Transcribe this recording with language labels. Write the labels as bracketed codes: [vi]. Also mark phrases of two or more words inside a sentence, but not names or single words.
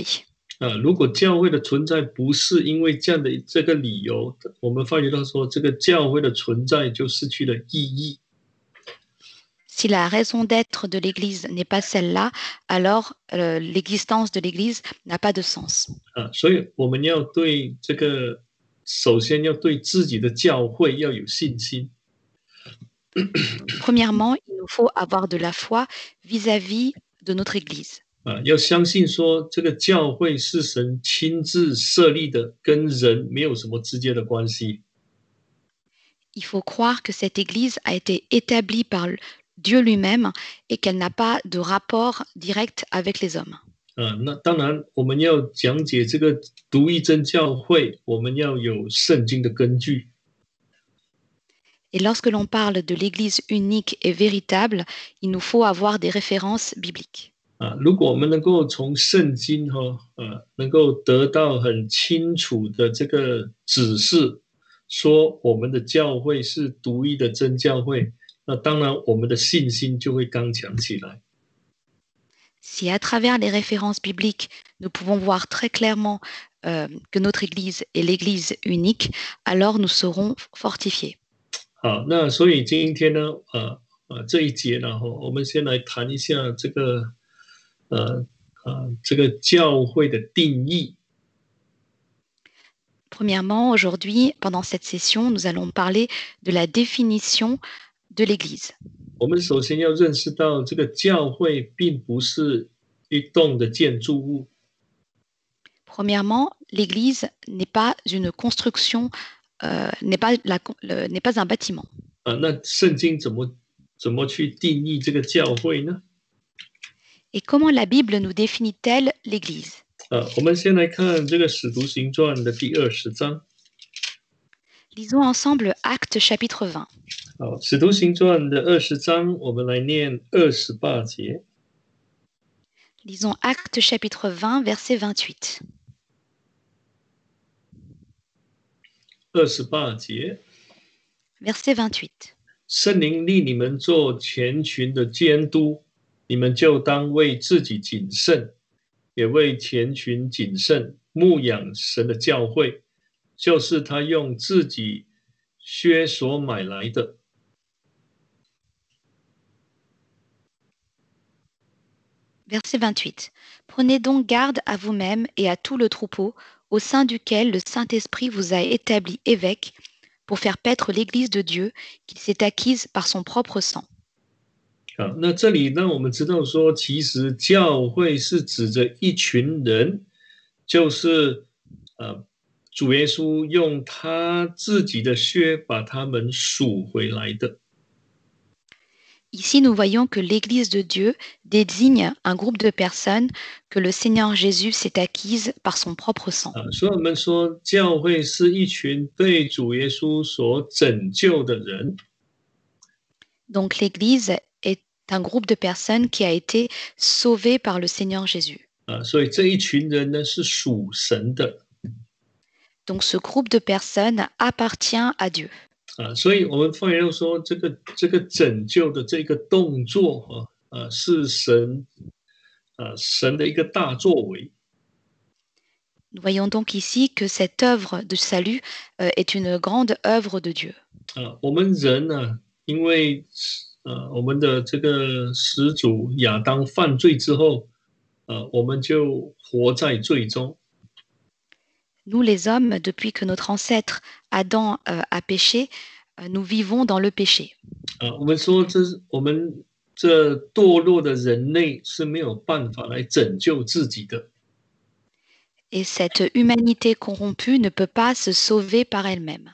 [zh] 如果教会的存在不是因为这样的这个理由，我们发觉到说，这个教会的存在就失去了意义。 [fr] Si la raison d'être de l'Église n'est pas celle-là, alors l'existence de l'Église n'a pas de sens. [zh] 所以我们要对这个，首先要对自己的教会要有信心。 [fr] Premièrement, il nous faut avoir de la foi vis-à-vis de notre Église. [zh] 要相信说，这个教会是神亲自设立的，跟人没有什么直接的关系。 [fr] Il faut croire que cette Église a été établie par Dieu lui-même et qu'elle n'a pas de rapport direct avec les hommes. [zh] 那当然，我们要讲解这个独一真教会，我们要有圣经的根据。 [fr] Et lorsque l'on parle de l'Église unique et véritable, il nous faut avoir des références bibliques. [zh] 如果我们能够从圣经能够得到很清楚的这个指示，说我们的教会是独一的真教会，那当然我们的信心就会刚强起来。 [fr] Si à travers les références bibliques, nous pouvons voir très clairement que notre Église est l'Église unique, alors nous serons fortifiés. [zh] 好，那所以今天呢，这一节呢，我们先来谈一下这个，这个教会的定义。 [fr] Premièrement, aujourd'hui, pendant cette session, nous allons parler de la définition de l'Église. [zh] 我们首先要认识到，这个教会并不是一栋的建筑物。 [fr] Premièrement, l'Église n'est pas une construction, n'est pas un bâtiment. [zh] 那圣经怎么去定义这个教会呢？ [fr] Et comment la Bible nous définit-elle l'Église? [zh] 我们先来看这个《使徒行传》的第20章。 [fr] Lisons ensemble Actes chapitre 20. [zh] 好，《使徒行传》的20章，我们来念28节。 [fr] Lisons Actes chapitre 20, verset 28. [zh] 28 节， [fr] Verset 28. [zh] 圣灵立你们做全群的监督，你们就当为自己谨慎，也为全群谨慎，牧养神的教会，就是他用自己血所买来的。 [fr] Verset 28. Prenez donc garde à vous-même et à tout le troupeau, au sein duquel le Saint-Esprit vous a établi évêque, pour faire paître l'Église de Dieu, qu'il s'est acquise par son propre sang. [zh] 好，那这里让我们知道说，其实教会是指着一群人，就是主耶稣用他自己的血把他们赎回来的。 [fr] Ici, nous voyons que l'Église de Dieu désigne un groupe de personnes que le Seigneur Jésus s'est acquise par son propre sang. [zh] 所以我们说，教会是一群被主耶稣所拯救的人。 [fr] Donc l'Église est un groupe de personnes qui a été sauvé par le Seigneur Jésus. [zh] 所以这一群人呢是属神的。 [fr] Donc ce groupe de personnes appartient à Dieu. [zh] 所以我们发现说，这个拯救的这个动作是神的一个大作为。 [fr] Nous voyons donc ici que cette œuvre de salut est une grande œuvre de Dieu. [zh] 我们人呢，因为我们的这个始祖亚当犯罪之后，我们就活在罪中。 [fr] Nous les hommes, depuis que notre ancêtre Adam a péché, nous vivons dans le péché. [zh] 我们说我们这堕落的人类是没有办法来拯救自己的。 [fr] Et cette humanité corrompue ne peut pas se sauver par elle-même.